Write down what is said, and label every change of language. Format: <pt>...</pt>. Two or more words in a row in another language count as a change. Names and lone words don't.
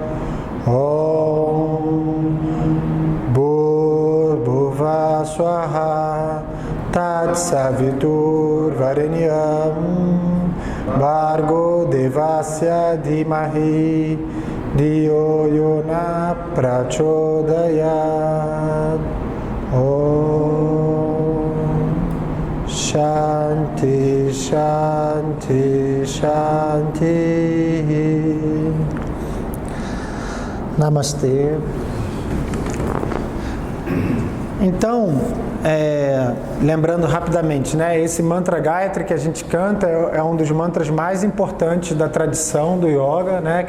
<sa>ॐ भूर्भुवः स्वः तत्सवितुर्वरेण्यं भर्गो देवस्य धीमहि धियो यो नः प्रचोदयात् ॐ शान्तिः शान्तिः शान्तिः.</sa> <pt>Namastê. Então, lembrando rapidamente, né? Esse mantra Gayatri que a gente canta é um dos mantras mais importantes da tradição do yoga, né?</pt>